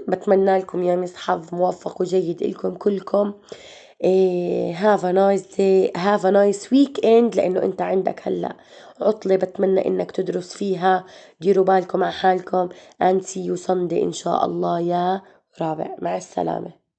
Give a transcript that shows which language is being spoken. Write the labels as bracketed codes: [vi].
[ar] بتمنى لكم يا مس حظ موفق وجيد لكم كلكم. [en] have a nice day, have a nice weekend. [ar] لأنه أنت عندك هلأ عطلة بتمنى إنك تدرس فيها. ديروا بالكم على حالكم [en] and see you Sunday [ar] إن شاء الله يا رابع. مع السلامة.